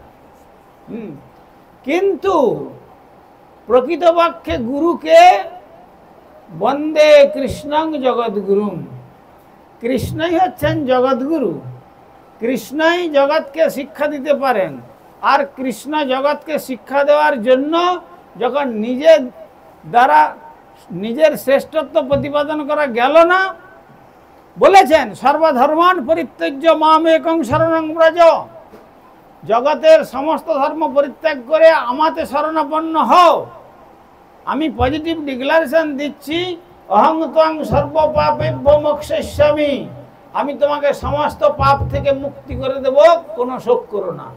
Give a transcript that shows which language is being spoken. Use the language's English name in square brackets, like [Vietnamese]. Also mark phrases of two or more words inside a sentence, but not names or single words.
[Bangla] কিন্তু প্রকৃতপক্ষে গুরুকে [Sanskrit] বন্দে কৃষ্ণং জগৎগুরুম, [Bangla] কৃষ্ণই হচ্ছেন জগৎগুরু। কৃষ্ণই জগৎকে শিক্ষা দিতে পারেন। আর কৃষ্ণ জগৎকে শিক্ষা দেওয়ার জন্য যখন নিজের দ্বারা নিজের শ্রেষ্ঠত্ব প্রতিপাদন করা গেল না, বলেছেন [Sanskrit] সর্বধর্মান পরিত্যজ্য মাম একং শরণং ব্রজ, [Bangla] জগতের সমস্ত ধর্ম পরিত্যাগ করে আমাতে শরণাপন্ন হও। আমি [English] positive declaration [Bangla] দিচ্ছি, [Sanskrit] অহং ত্বং সর্ব পাপেভ্য মোক্ষয়িষ্যামি, [Bangla] আমি তোমাকে সমস্ত পাপ থেকে মুক্তি করে দেব, কোনো শোক করো না।